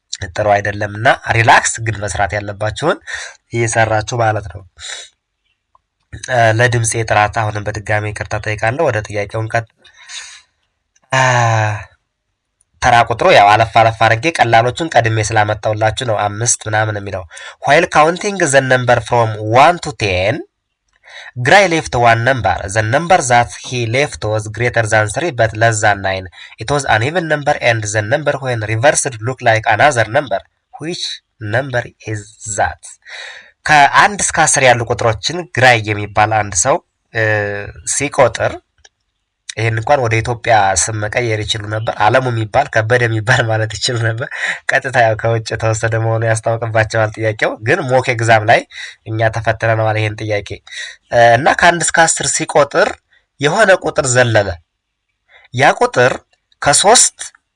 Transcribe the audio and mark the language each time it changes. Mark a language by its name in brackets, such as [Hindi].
[Amharic] ጥሩ አይደለምና ሪላክስ ግን መስራት ያለባችሁን እየሰራችሁ ማለት ነው። ለድምጼ ጥራት አሁንም በድጋሚ ይቅርታ ጠይቃለሁ። ወደ ጥያቄውን ቀጥል። ተራ ቁጥሩ ያው አለፍ አድርጌ ቀላሎቹን ቀድሜ ስላመጣውላችሁ ነው 5 ምናምን የሚለው። [English] while counting the number from 1 to 10 Gray left one number. The number that he left was greater than 3 but less than 9. It was an even number and the number when reversed looked like another number. Which number is that? [Amharic] ከ1 እስከ 10 ያሉ ቁጥሮችን ግራይ የሚባል አንድ ሰው ሲቆጥር ይሄን እንኳን ወደ ኢትዮጵያ ስም መቀየር ይችሉ ነበር። አለሙ የሚባል ከበደ የሚባል ማለት ይችሉ ነበር። ቀጥታ ያው ከውጭ ተወሰደ መሆኑ ያስታውቅባቸዋል። ጥያቄው ግን ሞክ ኤግዛም ላይ እኛ ተፈትነናል ይሄን ጥያቄ እና ከ1 እስከ 10 ሲቆጥር የሆነ ቁጥር ዘለለ። ያ ቁጥር ከ3